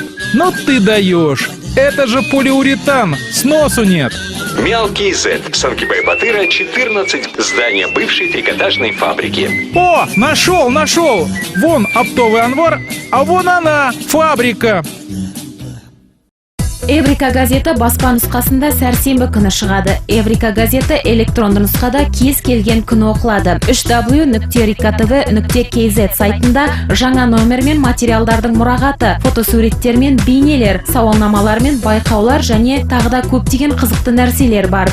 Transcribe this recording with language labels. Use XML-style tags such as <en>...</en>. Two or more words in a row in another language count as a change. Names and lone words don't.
<ru>Ну ты даешь. Это же полиуретан, сносу нет. Мелкий Z. Санкт-Петербурга, 14. Здание бывшей трикотажной фабрики. О, нашел. Вон оптовый Анвар, а вон она, фабрика.</ru> <kk>Эврика газеті баспа нұсқасында сәрсенбі күні шығады. Эврика газеті электронды нұсқада кез келген күні оқылады. www.rikatv.kz сайтында жаңа номер мен материалдардың мұрағаты, фотосуреттер мен бейнелер, сауалнамалар мен байқаулар және тағыда көптеген қызықты нәрселер бар.</kk>